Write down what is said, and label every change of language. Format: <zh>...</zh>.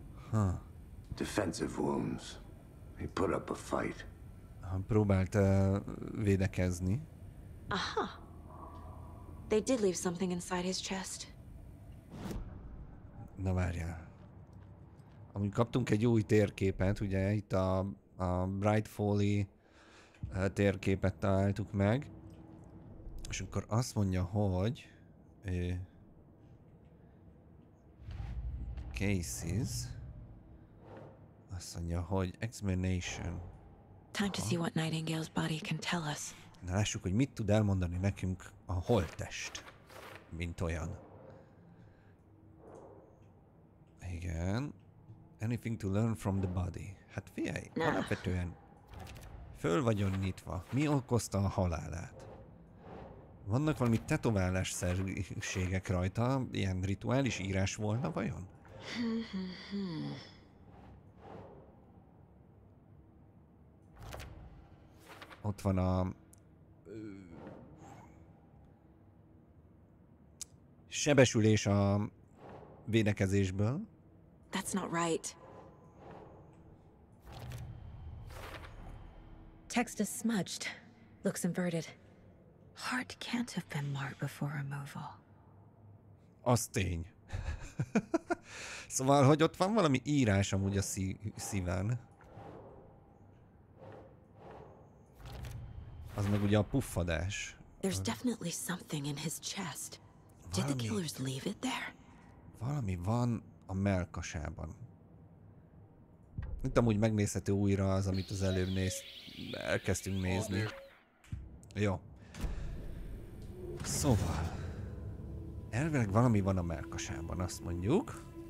<en>Huh. Defensive wounds. He put up a fight.</en> <hu>Próbált védekezni. Aha.</hu> <en>They did leave something inside his chest.</en> <hu>Na várjál. Amúgy kaptunk egy új térképet, ugye itt a Bright Folly térképet találtuk meg. És akkor azt mondja, hogy cases. Azt mondja, hogy examination.</hu> <en>Time to see what Nightingale's body can tell us.</en> <hu>Na lássuk, hogy mit tud elmondani nekünk a holttest, mint olyan. Igen.</hu> <en>Anything to learn from the body.</en> <hu>Hát figyelj, alapvetően föl vagyon nyitva. Mi okozta a halálát? Vannak valami tetoválásszerűségek rajta? Ilyen rituális írás volna vajon? Ott van a sebesülés a védekezésből.</hu> <en>That's not right. Text is smudged. Looks inverted. Heart can't have been marked before removal.</en> <hu>Az tény. Szóval, hogy ott van valami írás amúgy a szíven. Az meg ugye a puffadás.</hu> <en>There's definitely something in his chest. Did the killers leave it there?</en> <hu>Valami van a mellkasában. Itt amúgy megnézhető újra az, amit az előbb elkezdtünk nézni. Jó. Szóval elvileg valami van a mellkasában, azt mondjuk.</hu>